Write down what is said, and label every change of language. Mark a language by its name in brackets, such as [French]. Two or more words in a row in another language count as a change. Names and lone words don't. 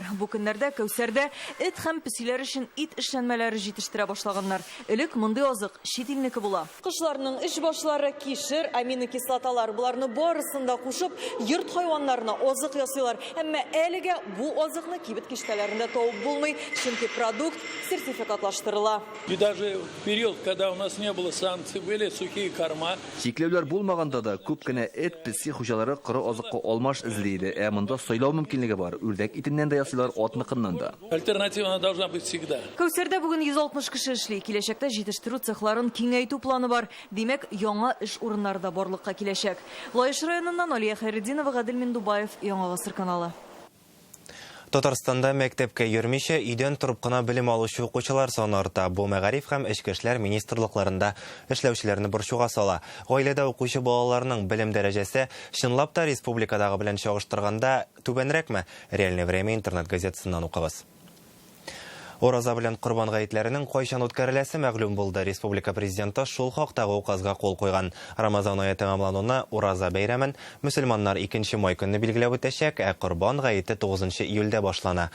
[Tatar] Бу көннәрдә Кәүсәрдә эт һәм песиләр өчен ит эшләнмәләре җитештерә башлаганнар. Элек мондый азык чит илнеке була. Кышларның эш башлары кишер, аминокислоталар буларны барысында кушып, йорт хайваннарына азык ясыйлар. Әмма әлегә бу азыкны кибет киштәләрендә табып булмый, чөнки продукт сертификатлаштырыла. [Russian] И даже в период, когда у нас не было санкций, были сухие корма. [Tatar] Чикләүләр булмаганда да күп кенә эт песи хуҗалары коры азыкка алмаш эзлейди. Монда сайлау мөмкинлеге бар. Үрдәк итеннән дә ясыйлар, атныкыннан да. [Russian] Альтернатива должна быть всегда. [Tatar] Кәүсәрдә бүген 160 кеше эшли. Киләчәктә җитештерү цехларын киңәйтү планы бар. Димәк, яңа эш урыннары да барлыкка киләчәк. Лаеш районыннан Алия Хәйретдинова, Гадел Миндубаев, Яңа Гасыр каналы. Татарстанда мәктәпкә йөрмичә өйдән торып кына белем алучы укучылар саны арта. Бу мәгариф һәм эчке эшләр министрлыкларында эшләүчеләрне борчуга сала. Гаиләдә укучы балаларның белем дәрәҗәсе чынлап та республикадагы белән чагыштырганда түбәнрәкме? Реальное время интернет газетасыннан укыбыз. Ураза белән Корбан гаетләренең кайчан үткәреләсе мәгълүм булды. Республика президенты шул хактагы указга кул куйган. Рамазан ае тәмамлануына Ураза бәйрәмен мөселманнар 2 май көнне билгеләп үтәчәк, ә Корбан гаете 9 июльдә башлана.